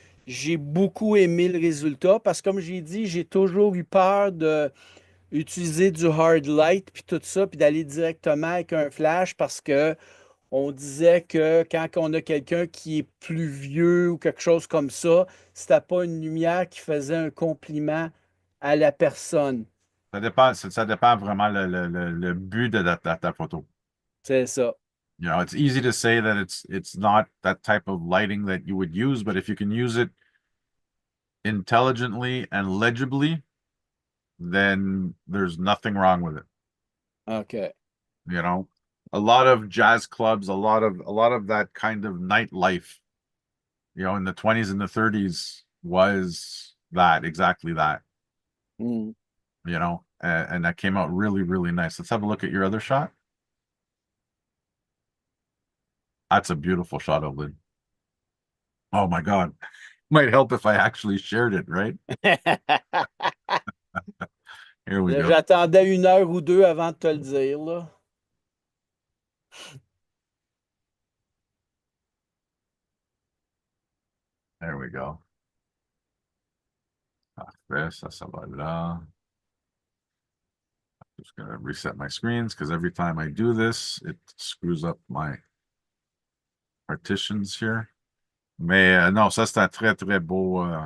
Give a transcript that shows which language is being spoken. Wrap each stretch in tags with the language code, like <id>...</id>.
<fr>J'ai beaucoup aimé le résultat parce que, comme j'ai dit, j'ai toujours eu peur de utiliser du hard light puis tout ça, puis d'aller directement avec un flash parce que on disait que quand on a quelqu'un qui est plus vieux ou quelque chose comme ça, c'était pas une lumière qui faisait un compliment à la personne. Ça dépend vraiment le but de ta photo. C'est ça.</fr> <en>You know, it's easy to say that it's not that type of lighting that you would use, but if you can use it intelligently and legibly, then there's nothing wrong with it. OK. You know, a lot of jazz clubs, a lot of that kind of nightlife, you know, in the 20s and the 30s was that exactly that, Hmm. you know, and that came out really, really nice. Let's have a look at your other shot. That's a beautiful shot, Evelyn. Oh my God. Might help if I actually shared it, right? Here we</en> <fr>Là,</fr> <en>go.</en> <fr>j'attendais 1 heure ou 2 avant de te le dire, là.</fr> <en>There we go.</en> <fr>Parfait, ça va là.</fr> <en>Just gonna reset my screens because every time I do this, it screws up my partitions here.</en> <fr>Mais non, ça c'est un très très beau.</fr>